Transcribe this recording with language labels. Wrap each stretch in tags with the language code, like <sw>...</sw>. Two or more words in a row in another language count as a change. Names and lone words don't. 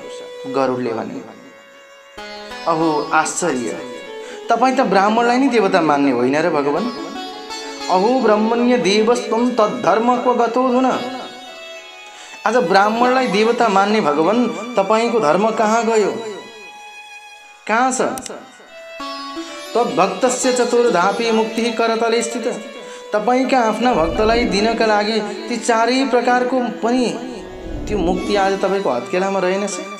<ne>गरुडले भने, अहो आश्चर्य, तपाईँ त ब्राह्मणलाई नै देवता मान्ने होइन र भगवान?</ne> <sa>अहो ब्रह्मण्य देवस्त्वं तद्धर्मको गतोऽधुना।</sa> <ne>आज ब्राह्मणलाई देवता मान्ने भगवान, तपाईको धर्म कहाँ गयो? कहाँ छ?</ne> <sa>तद्भक्तस्य चतुर्धापि मुक्ति करतले स्थित।</sa> <ne>तपाईका आफ्ना भक्तलाई दिनका लागि ती चारै प्रकारको पनि त्यो मुक्ति आज तपाईको हत्केलामा रहेनछ।</ne>